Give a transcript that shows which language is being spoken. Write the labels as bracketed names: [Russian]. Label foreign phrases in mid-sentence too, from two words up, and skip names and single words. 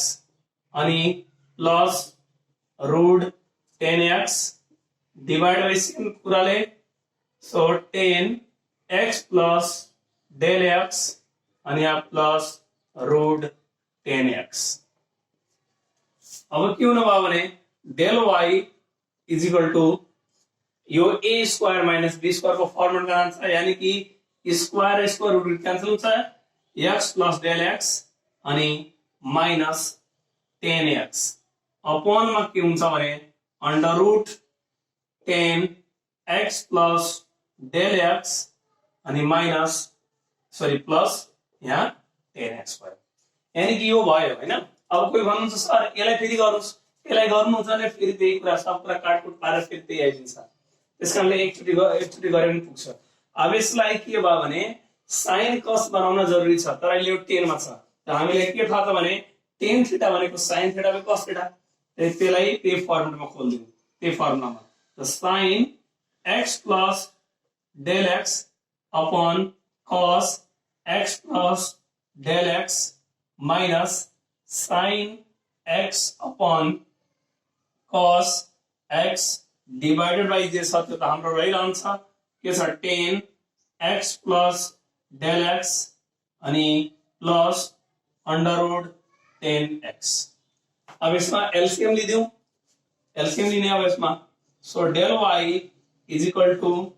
[English] अनि plus root 10x divide by same कुराले so 10x plus del x अनि [Nepali] यहाँ [English] plus root 10x [Nepali] अब के हुनु भयो भने [English] del y is equal to [Nepali] यो [English] a square minus b square [Nepali] को फर्मुला [Hindi] का आंसर यानी कि [English] square root cancel [Nepali] हुन्छ [English] x plus del x [Nepali] अनि [English] minus 10x upon [Nepali] मा के हुन्छ भने [English] under root 10x plus del x [Nepali] अनि [English] minus plus [Nepali] यहाँ 10x भयो [Hindi] यानी कि [Nepali] यो भयो हैन अब कोही भन्नुहुन्छ सर यसलाई फेरि गर्नुस् यसलाई गर्नुहुन्छ भने फेरि त्यही कुरा सब कुरा काटकुट पारेर फेरि त्यही आइदिन्छ त्यसकारणले एकचोटी गरे पनि पुग्छ अब यसलाई के भयो भने [English] sine cos [Nepali] बनाउन जरुरी छ तर अहिले यो 10 मा छ त हामीले के थाहा छ भने [English] tan theta [Nepali] भनेको [English] sin theta by cos theta [Nepali] त्यसलाई त्यही फर्मुलामा खोल्दियौ त्यही फर्मुलामा त [English] sin x plus del x upon cos x plus del x minus sin x upon cos x divided by [Nepali] जे छ त्यो त हाम्रो रहिरहन्छ के छ [English] 10x plus del x [Nepali] अनि [English] plus under root 10x [Nepali] अब यसमा एलसीएम लिदियौ एलसीएम लिने अब यसमा [English] so del y is equal to